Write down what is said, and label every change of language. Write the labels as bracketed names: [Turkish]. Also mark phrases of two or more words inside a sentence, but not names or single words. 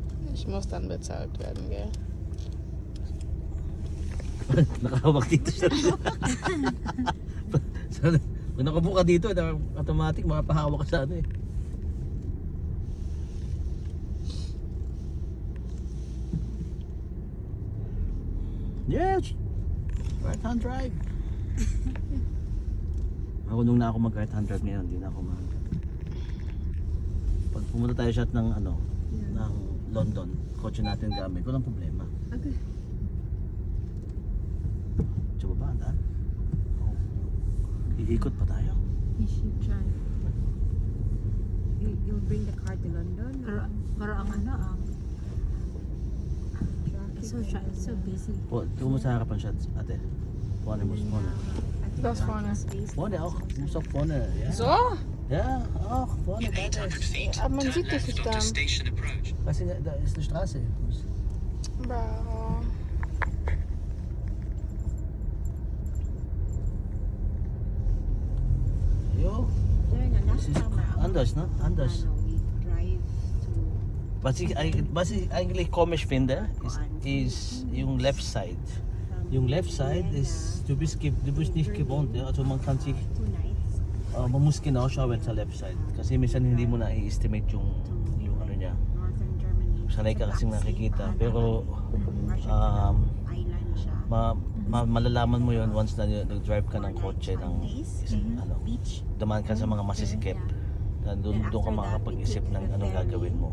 [German] Ich muss dann bezahlt werden, gell? [Filipino] Nakahawak dito siya. Kung nakabuka dito, automatic makapahawak ka sa ano eh. [English] Yes! Right hand drive. [Filipino] Marunong na ako mag [English] right hand drive [Filipino] ngayon, hindi na ako mag. Pag pumunta tayo shot ng ano, ng London, kotse natin gamit, walang problema. Okay. Sa baba, daan. Oh. Iikot pa tayo. [English] You should try. You'll bring the car to London? [Filipino] Pero ang ano, [English] Traffic it's so busy. [Filipino] Tumo sa harapan shots, ate. [German] Vorne muss vorne. Das vorne. Vorne auch, muss auch vorne, ja. So? Ja, auch vorne, beide. Aber man sieht das nicht dann. [Filipino] Kasi nga, [German] da ist eine Straße. Warum? Jo, es ist anders, ne? Anders. [English] We drive to [German] Was ich eigentlich komisch finde, ist yung [English] left side. [German] Yung [English] left side [German] ist, du bist nicht gewohnt, ja? Also man kann sich, [English] 2 nights [German] man muss genau schauen sa [English] left side. [Filipino] Kasi minsan hindi mo na i-estimate yung ano niya. Northern Germany. Sanay ka kasing nakikita. Pero Island siya. malalaman mo yon once na nag-drive ka ng kotse ng ano, Beach. dumaan ka sa mga masisikip. Doon ka makakapag-isip ng anong gagawin mo.